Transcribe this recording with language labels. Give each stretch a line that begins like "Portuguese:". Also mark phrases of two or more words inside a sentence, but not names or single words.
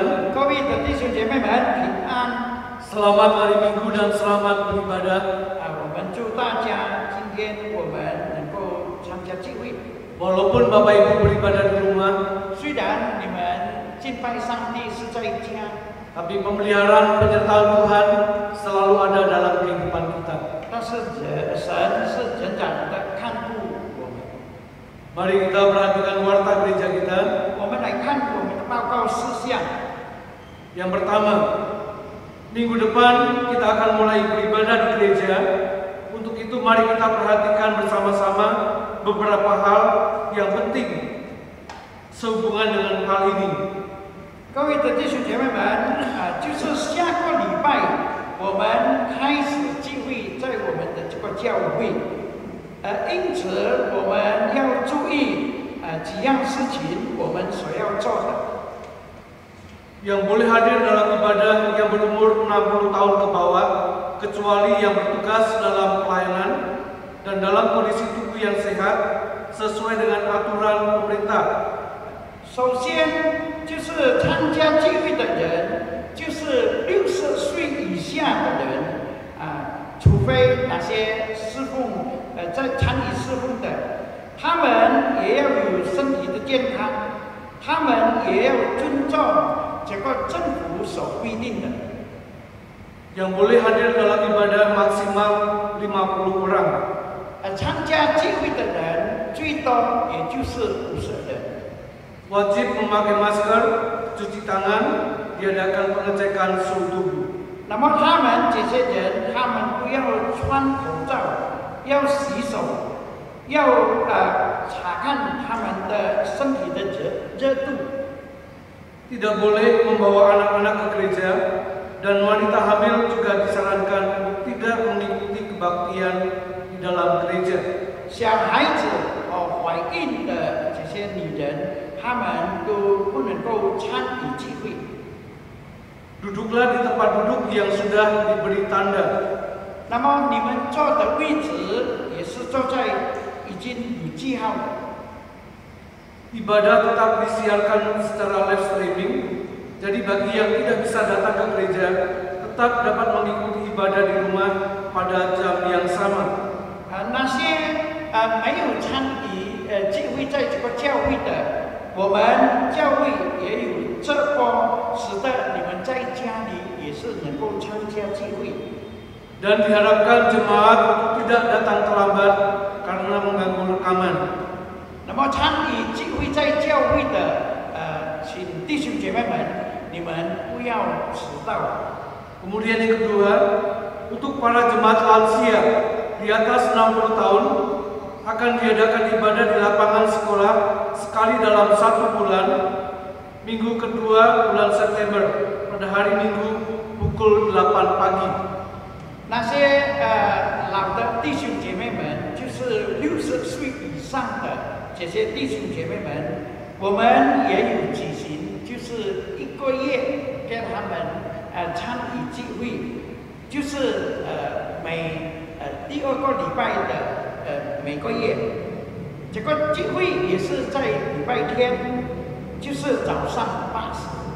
Chinese: 各位的弟兄姐妹们平安。
Indonesian: Selamat hari Minggu dan selamat beribadah.
Chinese: 我们祝大家今天我们能够参加聚会。
Indonesian: Walaupun Bapak Ibu beribadah di rumah,
Chinese: 虽然你们敬拜上帝是在家，
Indonesian: tapi pemeliharaan penyertaan Tuhan selalu ada dalam kehidupan kita.
Chinese: 但是神是仍然的看顾我们。
Indonesian: Mari kita perhatikan warta gereja kita.
Chinese: 我们来看我们的报告事项。
Indonesian: Yang pertama, minggu depan kita akan mulai beribadah di gereja. Untuk itu mari kita perhatikan bersama-sama beberapa hal yang penting sehubungan dengan hal ini.
Chinese: 各位的弟兄姐妹们，就是下个礼拜我们开始聚会在我们的这个教会，因此我们要注意几样事情我们所要做的。
Indonesian: Yang boleh hadir dalam ibadah yang berumur 60 tahun ke bawah, kecuali yang bertugas dalam pelayanan dan dalam kondisi tubuh yang sehat sesuai dengan aturan pemerintah.
Chinese: 首先就是参加聚会的人，就是60岁以下的人， 非那些侍奉在参与侍奉的，他们也要有身体的健康，他们也要尊重这个政府所规定的。
Indonesian: Yang boleh hadir dalam ibadah maksimal 50 orang.
Chinese: 参加聚会的人最多也就是50人。
Indonesian: Wajib memakai masker, cuci tangan, diadakan pengecekan suhu tubuh.
Chinese: 那么他们这些人，他们不要穿口罩，要洗手，要查看他们的身体的热度。
Indonesian: Tidak boleh membawa anak-anak ke gereja, dan wanita hamil juga disarankan untuk tidak mengikuti kebaktian di dalam gereja.
Chinese: 小孩子和怀孕的这些女人，她们都不能够参与聚会。
Indonesian: Duduklah di tempat duduk yang sudah diberi tanda.
Chinese: 那么你们坐的位置也是坐在已经有记号的。
Indonesian: Ibadah tetap disiarkan secara
English: live streaming,
Indonesian: jadi bagi yang tidak bisa datang ke gereja, tetap dapat mengikuti ibadah di rumah pada jam yang sama.
Chinese: 那些没有参与聚会在这个教会的，我们教会也有直播，使得你们在家里也是能够参加聚会。
Indonesian: Dan diharapkan jemaat tidak datang terlambat karena mengganggu rekaman.
Chinese: 那么参与聚会在教会的请弟兄姐妹们，你们不要迟到。
Indonesian: Kemudian yang kedua, untuk para jemaat lansia di atas 60 tahun akan diadakan ibadah di lapangan sekolah sekali dalam 1 bulan, minggu kedua bulan September pada hari Minggu pukul 8 pagi.
Chinese: 那些老的弟兄姐妹们，就是60岁以上的这些弟兄姐妹们，我们也有举行，就是1个月给他们参与聚会，就是第2个礼拜的每个月，这个聚会也是在礼拜天，就是早上8时。